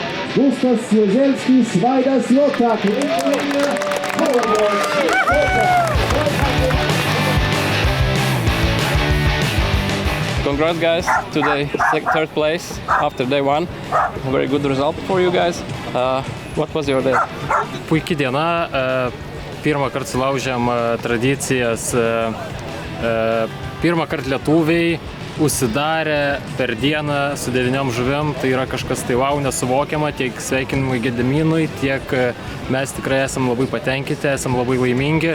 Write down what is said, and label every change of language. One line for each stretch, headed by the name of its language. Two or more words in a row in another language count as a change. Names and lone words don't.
English: Gustas Jezelskis, Vaidas Lotak. Congrats guys, today third place after day one. Very good result for you guys. What was your day?
Lithuanian: Puikiai diena, pirmą kartą sulaužėm tradicijas, pirmą kartą lietuviai užsidarė per dieną su 9 žuvim, tai yra kažkas tai wow, nesuvokiama, tiek sveikinimui Gediminui, tiek mes tikrai esam labai patenkinti, esam labai laimingi.